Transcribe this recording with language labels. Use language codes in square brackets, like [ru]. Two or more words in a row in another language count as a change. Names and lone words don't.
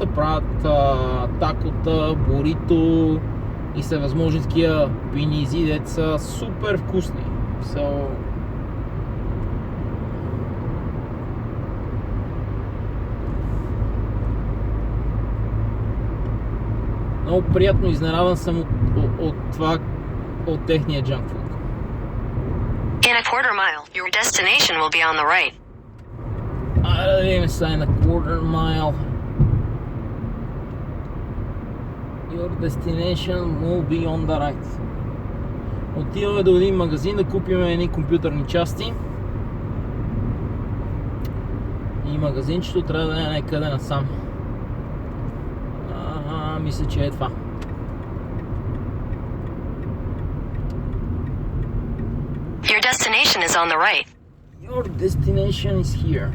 [bg] Правят такота, бурито и всевъзможни такива пинизи, дето са супер вкусни. Много приятно изненадан съм от техния [en] junk food. In a quarter mile, your destination will be on the right. [bg] Айде да видим сега на [en] quarter mile. Your destination will be on the right. [bg] Отиваме до един магазин да купим едни компютърни части. И магазинчето трябва да е някъде насам. Мисля, че е това. [en] Your destination is on the right. Your destination is here.